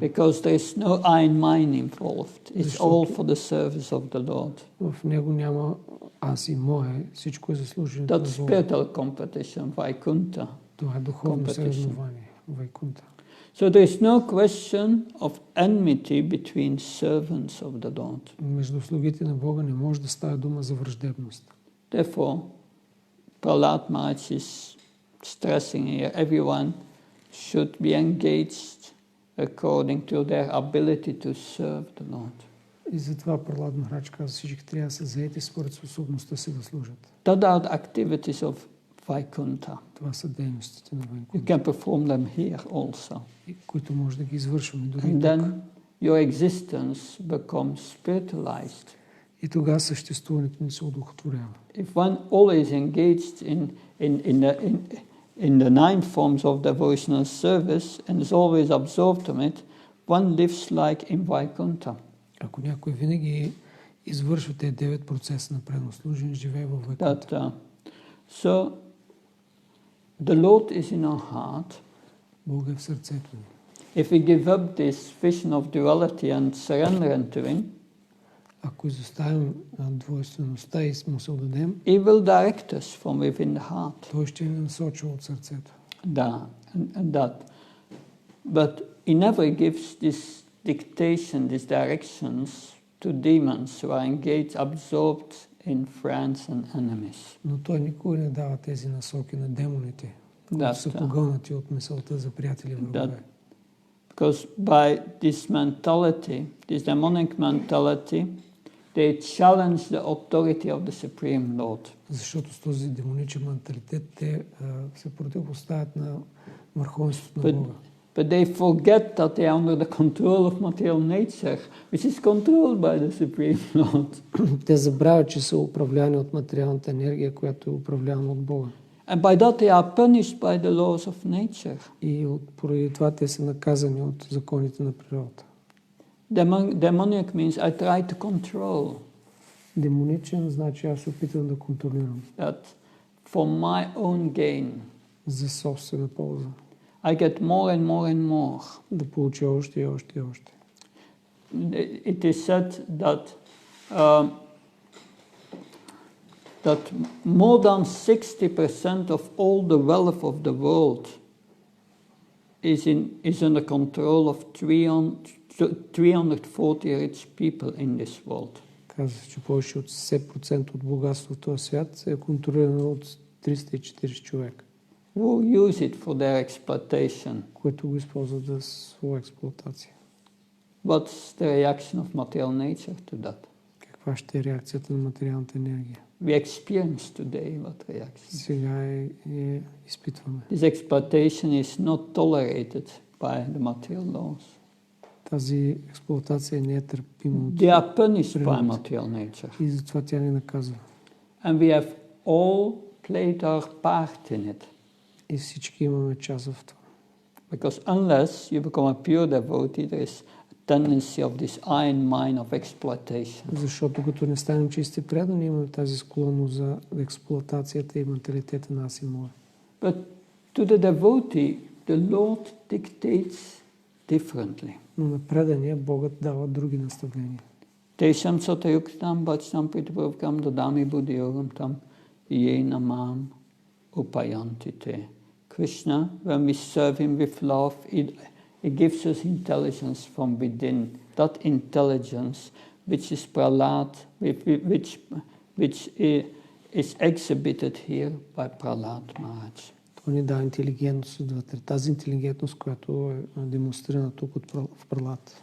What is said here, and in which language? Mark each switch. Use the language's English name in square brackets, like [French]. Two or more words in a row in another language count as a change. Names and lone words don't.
[English] Because there is no I and mine involved. It's all for the service of the Lord. [Bulgarian] В него няма аз и мое, всичко е за служенето на Бога. [English] That's spiritual competition, Vaikuntha. [Bulgarian] Това е духовно съревнование, Вайкунта. [English] So there is no question of enmity between servants of the Lord. [Bulgarian] Между слугите на Бога не може да става дума за враждебност. [English] Therefore, Prahlada Maharaj is stressing here, everyone should be engaged according to their ability to serve the Lord. [Bulgarian] И затова Прахлада Махарадж казва, всички трябва да са заети според способността си да служат. [English] That are the activities of Vaikuntha. [Bulgarian] Това са дейностите на [English] You [Bulgarian] Вайкунта, [English] can perform them here also. [Bulgarian] които може да ги извършваме дори [English] And [Bulgarian] и тук. [English] then your existence becomes spiritualized. [Bulgarian] И тогава съществуването ни се одухотворява. [English] If one always engaged in the 9 forms of devotional service and is always absorbed in it, one lives like in Vaikuntha. [Bulgarian] Ако някой винаги извършва тези 9 процеса на предно служение, живее във Вайкунта. [English] So the Lord is in our heart. [Bulgarian] Бог е в сърцето ни. [English] If we give up this vision of duality and surrender to Him, [Bulgarian] ако изоставим двойствеността и му се отдадем, [English] He will direct us from within the heart. [Bulgarian] Той ще ни насочва от сърцето. Да, [English] and that. But He never gives this dictation, these directions to demons who are engaged, absorbed in friends and enemies. [Bulgarian] Но Той никога не дава тези насоки на демоните, които са погълнати от мисълта за приятели врагове. [English] Because by this mentality, this demonic mentality, they challenge the authority of the Supreme Lord. [Bulgarian] Защото с този демоничен менталитет те се противопоставят на върховенството на Бога. [English] But they forget that they are under the control of material nature, which is controlled by the Supreme Lord. [Bulgarian] Те забравят, че са управлявани от материалната енергия, която е управлявана от Бога. [English] And by that they are punished by the laws of nature. [Bulgarian] И поради това те са наказани от законите на природата. [English] Demonic means I try to control. [Bulgarian] Демоничен значи аз се опитвам да контролирам. [English] That for my own gain. [Bulgarian] За собствена полза. [English] I get more and more and more. [Bulgarian] Да получа още и още и още. [English] It is said that that more than 60% of all the wealth of the world is under control of 340 rich people in this world. [Bulgarian] Казва, че повече от 70% от богатството в свят е контролирано от 340 човека. [English] Who use it for their exploitation? [Bulgarian] Които го използват за своя експлоатация. [English] What's the reaction of material nature to that? [Bulgarian] Каква ще е реакцията на материалната енергия? [English] We experience today what reaction. [Bulgarian] Сега изпитваме. [English] This exploitation is not tolerated by the material laws. [Bulgarian] Тази експлоатация не е търпима от [English] They are punished by material nature. [Bulgarian] И затова тя ни наказва. [English] And we have all played our part in it. [Bulgarian] И всички имаме част в това. [English] Because unless you become a pure devotee, there is a tendency of this iron mine of exploitation. [Bulgarian] Защото като не станем чисти предани, имаме тази склонност за експлоатацията и менталитета на аз и моя. [English] But to the devotee, the Lord dictates differently. [Bulgarian] Но на предания Богът дава други наставления. [Sanskrit] Tesham satayuktam bhajtam pritipurvakam dadami buddhiyogam tam ye namam upayantite. [English] Krishna, when we serve Him with love, He gives us intelligence from within. That intelligence, which is Prahlat, which is exhibited here by Prahlat Maharaj. [Bulgarian] Той ни дава интелигентност отвътре. Тази интелигентност, която е демонстрирана тук в Прахлад.